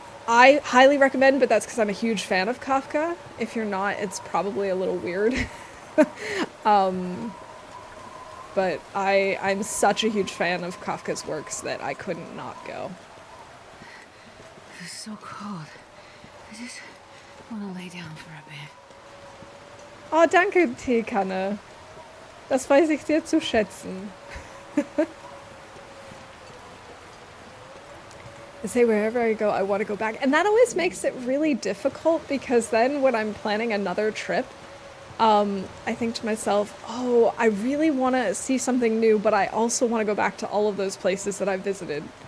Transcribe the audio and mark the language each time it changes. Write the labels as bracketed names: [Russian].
[English] I highly recommend, but that's because I'm a huge fan of Kafka. If you're not, it's probably a little weird. But I'm such a huge fan of Kafka's works that I couldn't not go. This is so cold. I just want to lay down for a bit. [German] Oh, danke, Teekanne. Das weiß ich sehr zu schätzen. [English] I say wherever I go, I want to go back. And that always makes it really difficult because then when I'm planning another trip, I think to myself, oh, I really want to see something new, but I also want to go back to all of those places that I've visited.